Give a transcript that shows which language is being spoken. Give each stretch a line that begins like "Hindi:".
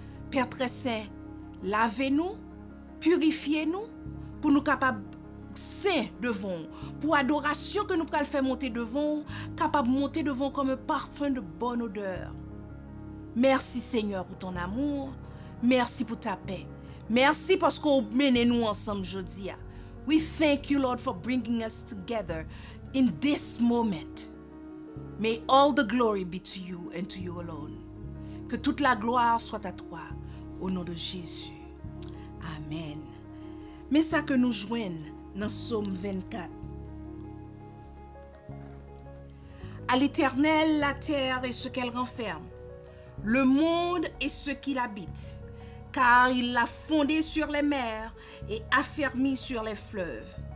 French: Père très saint, lavez-nous, purifiez-nous pour nous capables saints devant, pour adoration que nous pouvons faire monter devant, capable de monter devant comme un parfum de bonne odeur. Merci Seigneur pour ton amour, merci pour ta paix, merci parce qu'on mène nous ensemble aujourd'hui.
English: We thank you Lord for bringing us together in this moment. May all the glory be to you and to you alone.
French: Que toute la gloire soit à toi, au nom de Jésus. Amen. Mais ça que nous joignons dans Psaume 24. À l'Éternel, la terre et ce qu'elle renferme, le monde et ce qu'il habite, car il l'a fondé sur les mers et affermi sur les fleuves.